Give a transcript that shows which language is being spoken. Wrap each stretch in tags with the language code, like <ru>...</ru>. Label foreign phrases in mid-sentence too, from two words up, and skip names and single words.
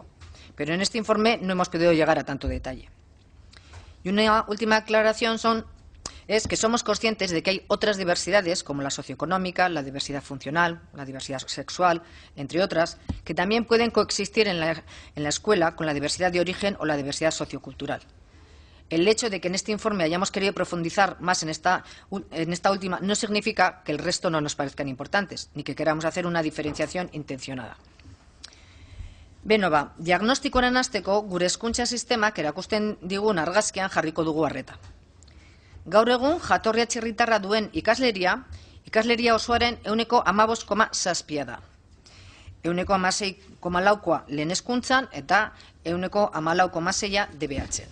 <es>Pero en este informe no hemos podido llegar a tanto detalle. Y una última aclaración es que somos conscientes de que hay otras diversidades, como la socioeconómica, la diversidad funcional, la diversidad sexual, entre otras, que también pueden coexistir en la escuela con la diversidad de origen o la diversidad sociocultural. El hecho de que en este informe hayamos querido profundizar más en esta última no significa que el resto no nos parezcan importantes, ni que queramos hacer una diferenciación intencionada.</es> <eu>Beno ba, diagnostikoaren hasteko gure hezkuntza sistemak erakusten digun argazkian jarriko dugu arreta. Gaur egun jatorri atzerritarra duen ikasleria osoaren 15,7 da. 16,4 lehen hezkuntzan eta 14,6 DBH-en.</eu>